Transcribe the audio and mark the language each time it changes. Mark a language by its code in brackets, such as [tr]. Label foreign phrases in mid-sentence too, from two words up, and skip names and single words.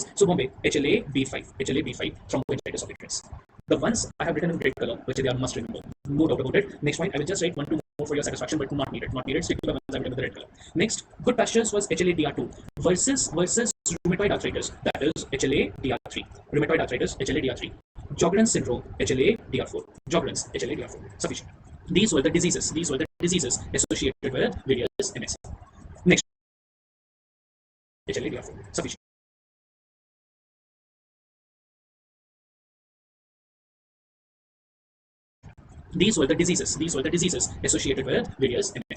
[en] So Bombay, HLA B5. HLA B5. Thromboangiitis obliterans. The ones I have written in red color, which they are must remember. No doubt about it. Next point, I will just write 1, 2 more for your satisfaction, but not needed. Not needed. Stick to the ones I have written with the red color. Next, good pastures was HLA DR2 versus rheumatoid arthritis, that is HLA DR3. Rheumatoid arthritis, HLA DR3. Sjogren's syndrome, HLA DR4. Sjogren's, HLA DR4. Sufficient. These were the diseases. These were the diseases associated with various MS. Next, HLA DR4. Sufficient. These were the diseases associated with various MS.